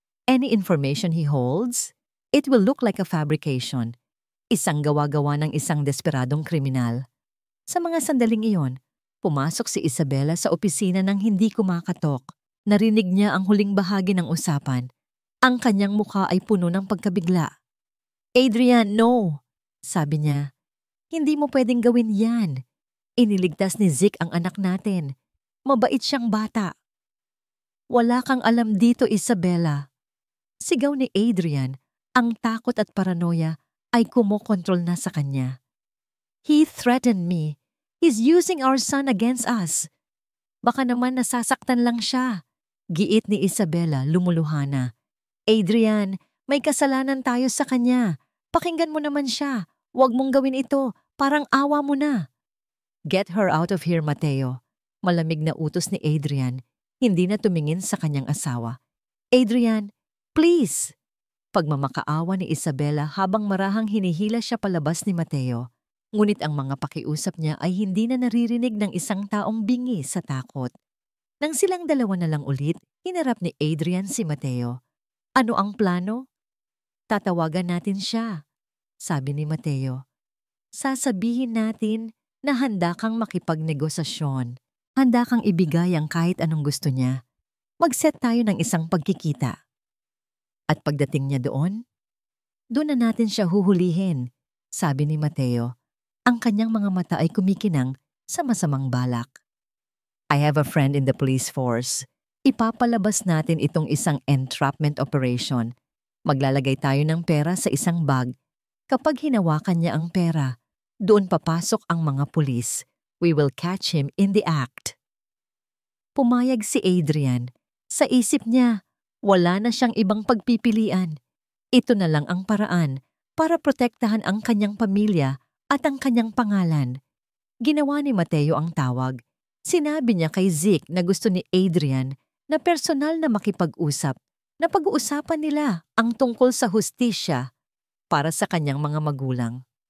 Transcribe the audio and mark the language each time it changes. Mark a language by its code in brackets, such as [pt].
[en] Any information he holds, it will look like a fabrication. [tl] Isang gawa-gawa ng isang desperadong kriminal." Sa mga sandaling iyon, pumasok si Isabela sa opisina ng hindi kumakatok. Narinig niya ang huling bahagi ng usapan. Ang kanyang mukha ay puno ng pagkabigla. "Adrian, no," sabi niya. "Hindi mo pwedeng gawin yan. Iniligtas ni Zeke ang anak natin. Mabait siyang bata." "Wala kang alam dito, Isabela." Sigaw ni Adrian. Ang takot at paranoia ay kumokontrol na sa kanya. [en] "He threatened me. He's using our son against us." [tl] "Baka naman nasasaktan lang siya," giit ni Isabela lumuluhana. "Adrian, may kasalanan tayo sa kanya. Pakinggan mo naman siya. Huwag mong gawin ito. Parang awa mo na." [en] "Get her out of here, Mateo." [tl] Malamig na utos ni Adrian. Hindi na tumingin sa kanyang asawa. "Adrian, please." Pagmamakaawa ni Isabela habang marahang hinihila siya palabas ni Mateo. Ngunit ang mga pakiusap niya ay hindi na naririnig ng isang taong bingi sa takot. Nang silang dalawa na lang ulit, hinarap ni Adrian si Mateo. "Ano ang plano?" "Tatawagan natin siya," sabi ni Mateo. "Sasabihin natin na handa kang makipagnegosasyon. Handa kang ibigay ang kahit anong gusto niya. Mag-set tayo ng isang pagkikita. At pagdating niya doon na natin siya huhulihin, sabi ni Mateo. Ang kanyang mga mata ay kumikinang sa masamang balak. [en] I have a friend in the police force. [tl] Ipapalabas natin itong isang entrapment operation. Maglalagay tayo ng pera sa isang bag. Kapag hinawakan niya ang pera, doon papasok ang mga pulis. [en] We will catch him in the act. [tl] Pumayag si Adrian. Sa isip niya, wala na siyang ibang pagpipilian. Ito na lang ang paraan para protektahan ang kanyang pamilya at ang kanyang pangalan. Ginawa ni Mateo ang tawag. Sinabi niya kay Zeke na gusto ni Adrian na personal na makipag-usap, na pag-uusapan nila ang tungkol sa hustisya para sa kanyang mga magulang.